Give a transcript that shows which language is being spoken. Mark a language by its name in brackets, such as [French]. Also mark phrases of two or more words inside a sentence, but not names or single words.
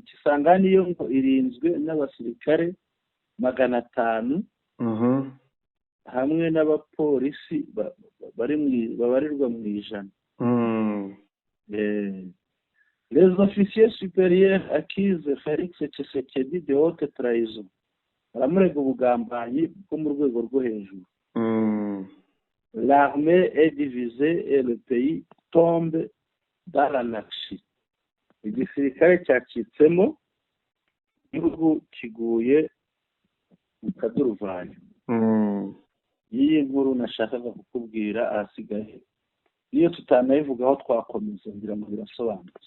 [Kinyarwanda] Kisangani yo ngo irinzwe n'abasirikare 500 hamwe n'abapolisi babarirwa mu ijana. [French] Les officiers supérieurs accusent Félix Tshisekedi de haute trahison. [Kinyarwanda] Baramurega ubugambanyi bwo mu rwego rwo hejuru. [French] L'armée est divisée et le pays tombe dans l'anarchie. [Kinyarwanda] Igisirikare cyacitsemo, igihugu kiguye mu kaduruvayo. Iyi nkuru nashakaga kukubwira, ahasigaye iyo tutanayivugaho twakomeza ngira ngo birasobanutse.